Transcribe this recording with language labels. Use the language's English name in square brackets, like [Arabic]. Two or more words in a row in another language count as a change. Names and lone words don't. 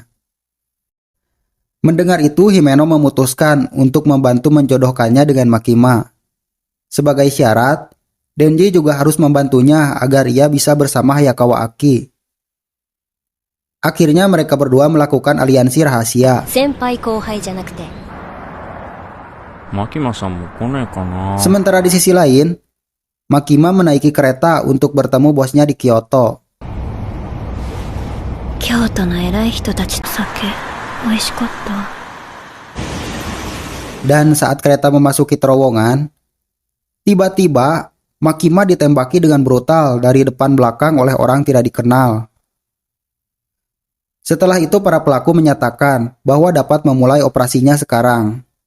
[Indonesian] Mendengar itu, Himeno memutuskan untuk membantu menjodohkannya dengan Makima. Sebagai syarat, Denji juga harus membantunya agar ia bisa bersama Hayakawa Aki. Akhirnya mereka berdua melakukan aliansi rahasia. [Japanese] 先輩後輩じゃなくて Makimaさんも来ねえかな。 [Indonesian] Sementara di sisi lain, Makima menaiki kereta untuk bertemu bosnya di Kyoto. [Japanese] 京都の偉い人たちの酒美味しかった [Indonesian] Dan saat kereta memasuki terowongan, tiba-tiba Makima ditembaki dengan brutal dari depan belakang oleh orang tidak dikenal. Setelah itu para pelaku menyatakan bahwa dapat memulai operasinya sekarang.